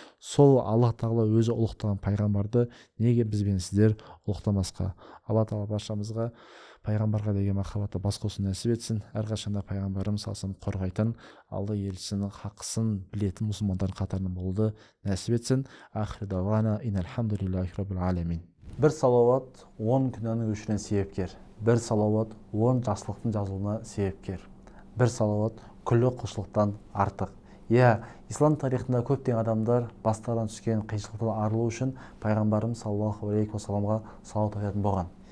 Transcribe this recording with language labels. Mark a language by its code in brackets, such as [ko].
[kk] Сол алла тағала өзі ұлықтаған пайғамбарды неге біз бен сіздер ұлықтамасқа? Алла тағала баршамызға пайғамбарға деген махаббатты бас қосуын нәсіп етсін. Әрқашанда пайғамбарымыз салсын қорғайтын, алла елшісінің хақысын білетін мұсылмандардың қатарынан болуды нәсіп етсін. [ar] Ахир дауана инальхамдулиллахи раббил алямин. [kk] Бір салауат 10 күнәнің өшірен себепкер. Бір салауат 10 жақсылықтың жазылуына себепкер. Бір салауат күллі құлшылықтан артық. Ислам тарихында көптеген адамдар бастарынан түскен қиыншылықтан арылу үшін пайғамбарымыз саллаллаху алейхи уассаламға салауат айтатын болған.